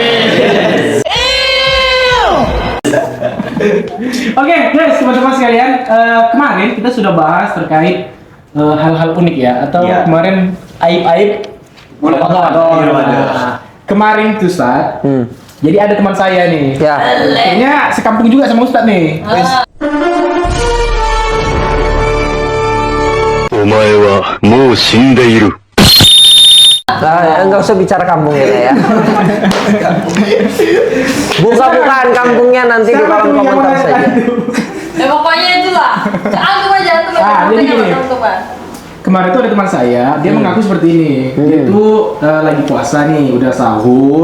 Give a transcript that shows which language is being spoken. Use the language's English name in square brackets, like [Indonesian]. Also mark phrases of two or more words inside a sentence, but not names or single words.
[Indonesian] Oke, guys, teman-teman sekalian, kemarin kita sudah bahas terkait hal-hal unik ya, atau Iya. kemarin aib-aib Bulan Ramadan. Nah, kemarin tuh Ustaz, jadi ada teman saya nih, Ya. kayaknya sekampung juga sama Ustaz nih. [Japanese] お前はもう死んでいる。 [Indonesian] Nah, nggak usah bicara kampung kita ya. Buka-bukaan kampungnya nanti di Siapa kolom tuh yang komentar mana saja. tadi? Ya pokoknya itulah. Antum aja jadi gini. teman-teman. Kemarin tuh ada teman saya, dia mengaku seperti ini. Dia tuh lagi puasa nih, udah sahur.